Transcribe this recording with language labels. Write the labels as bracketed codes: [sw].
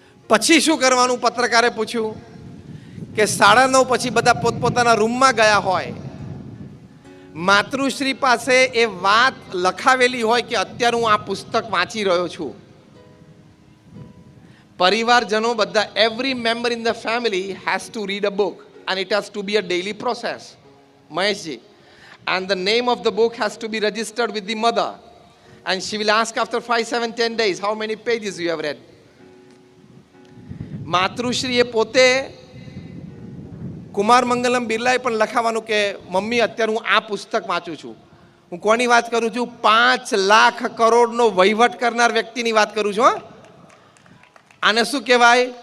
[gu] પછી શું કરવાનું પત્રકારે પૂછ્યું કે 9:30 પછી બધા પોતપોતાના રૂમમાં ગયા હોય, માતૃશ્રી પાસે એ વાત લખાવેલી હોય કે અત્યારે હું આ પુસ્તક વાંચી રહ્યો છું. પરિવારજનો બધા, [en] Every member in the family has to read a book and it has to be a daily process, Maheshji. And the name of the book has to be registered with the mother, and she will ask after 5, 7, 10 days how many pages you have read. [gu] માતૃશ્રીએ પોતે, કુમાર મંગલમ બિરલાએ પણ લખાવાનું કે mummy અત્યારે હું આ પુસ્તક વાંચું છું. હું કોની વાત કરું છું? 5 લાખ કરોડનો વહીવટ કરનાર વ્યક્તિની વાત કરું છું. આને શું કહેવાય?